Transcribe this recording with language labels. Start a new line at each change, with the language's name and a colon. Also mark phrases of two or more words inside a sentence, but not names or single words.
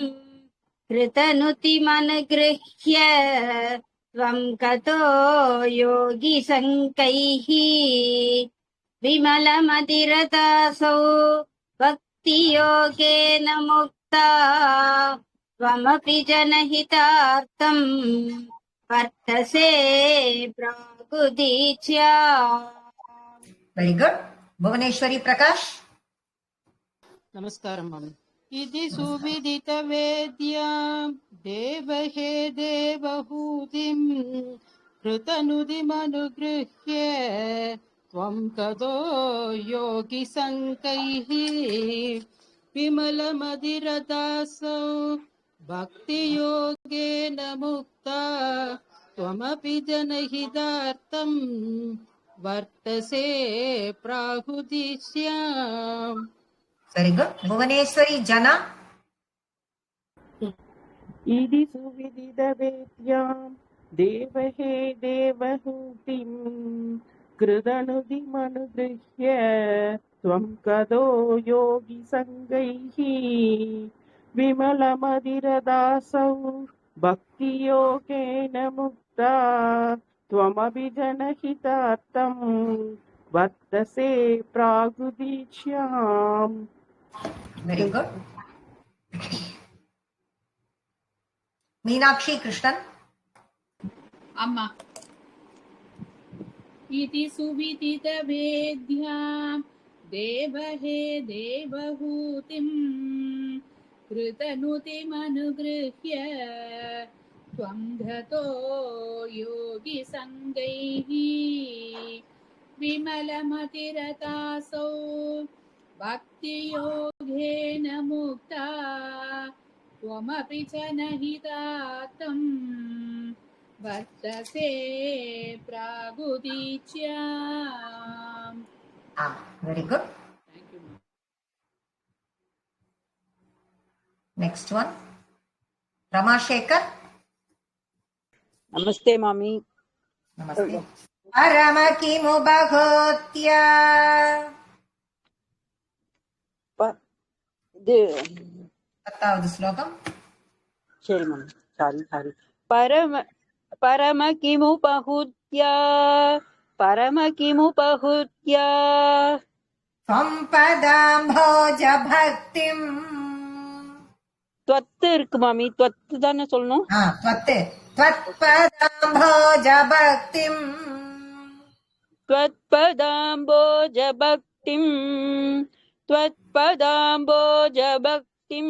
Sanskrit: कृतनुतिमनुगृह्य त्वं कतो योगिसङ्कैः विमलमतिरतासौ भक्तियोगेन मुक्ता त्वमपि जनहितार्थम् वर्तसे प्रागुदीच्या.
English: Very good. Bhuvaneshwari Prakash.
Sanskrit: नमस्कारं मम इति सुविदितवेद्या देवहे देवहूतिं कृतनुदिमनुगृह्य त्वं ततो योगिसङ्गैः विमलमदिरदासौ भक्तियोगेन मुक्ता त्वमपि जनहितार्थं वर्तसे प्राहुदिष्याम्.
English: Very good. Bhuvaneshwari Jana.
Sanskrit: इति सुविदितवेद्यां देवहे देवहूतिं कृतनुदिमनुगृह्य त्वं कदो योगिसङ्गैः विमलमदिरदासौ भक्तियोगेन मुक्ता त्वमपि जनहितार्थं वर्तसे प्रागुदीक्ष्याम्.
English: Very good. Meenakshi Krishnan.
Sanskrit: अम्मा इति सुविदितवेद्यां देवहे देवहूतिं कृतनुतिमनुगृह्य त्वं गतो योगिसङ्गैः विमलमतिरतासौ भक्तियोगेन मुक्ता त्वमपि जनहितार्थं वर्तसे प्रागुदीच्याम्.
English: Very good. Thank you. Next one. Rama Shekhar.
Tamil: நமஸ்தே மாமி.
Sanskrit: नमस्ते अरम किमु भगोत्य.
Tamil: இது 10வது ஸ்லோகம். சரி மாமி, சாரி.
Sanskrit: परम किमुपहुत्या सम्पदाम्बोज भक्तिम्.
Tamil: त्वत् இருக்கு மாமி, त्वत् தானே சொல்லணும்.
Sanskrit: त्वत् त्वत्पदाम्बोज भक्तिम्. त्वत्पदाम्बोज भक्तिम्